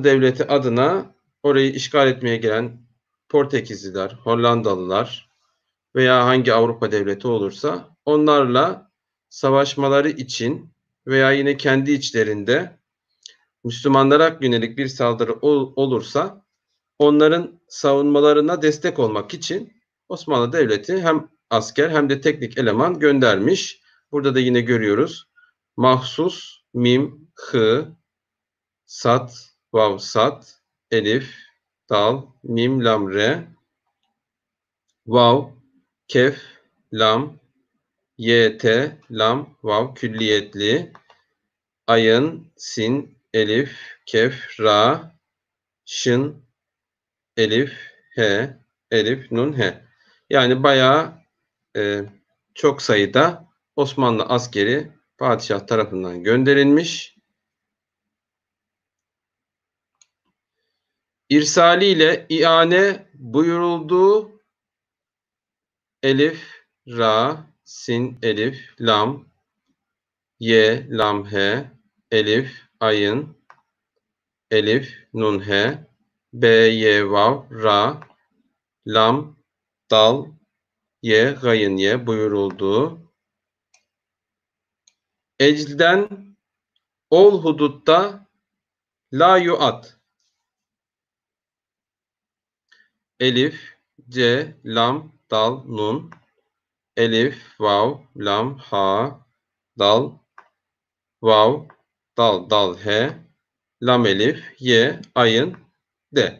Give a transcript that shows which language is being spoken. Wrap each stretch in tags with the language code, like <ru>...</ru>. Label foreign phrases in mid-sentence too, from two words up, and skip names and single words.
<tr>Devleti adına orayı işgal etmeye gelen Portekizliler, Hollandalılar veya hangi Avrupa devleti olursa onlarla savaşmaları için veya yine kendi içlerinde Müslümanlara yönelik bir saldırı olursa onların savunmalarına destek olmak için Osmanlı Devleti hem asker hem de teknik eleman göndermiş. Burada da yine görüyoruz. Mahsus, mim, hı, sat, vav, sat, elif, dal, mim, lam, re, vav, kef, lam, YT, lam, vav, külliyetli, ayın, sin, elif, kef, ra, şın, elif, he, elif, nun, he. Yani bayağı çok sayıda Osmanlı askeri padişah tarafından gönderilmiş. İrsaliyle iane buyurulduğu elif, ra, sin, elif, lam, ye, lam, he, elif, ayın, elif, nun, he, b, ye, vav, ra, lam, dal, ye, gayın, ye buyurulduğu eclden ol hudutta la yuat elif, c, lam, dal, nun, elif, vav, lam, ha, dal, vav, dal, dal, he, lam, elif, ye, ayın, de.</tr>